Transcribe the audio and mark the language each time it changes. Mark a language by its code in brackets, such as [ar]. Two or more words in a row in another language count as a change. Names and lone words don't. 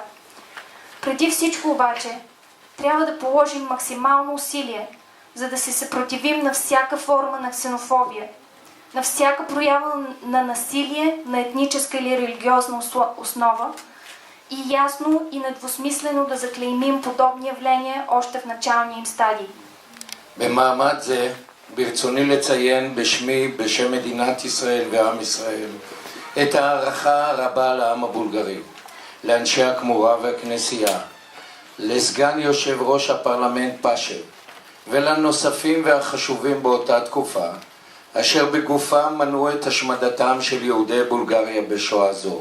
[bg] Преди всичко обаче, трябва да положим максимално усилие, за да се съпротивим на всяка форма на ксенофобия, на всяка проява на насилие на етническа или религиозна основа и ясно и недвусмислено да заклеймим подобни явления още в началния им стадий. [he] במעמד זה ברצוני לציין בשמי, בשם מדינת ישראל ועם ישראל, את הערכה הרבה לעם הבולגרי, לאנשי הכמורה והכנסייה, לסגן יושב ראש הפרלמנט פאשב ולנוספים והחשובים באותה תקופה, אשר בגופם מנעו את השמדתם של יהודי בולגריה בשואה זו.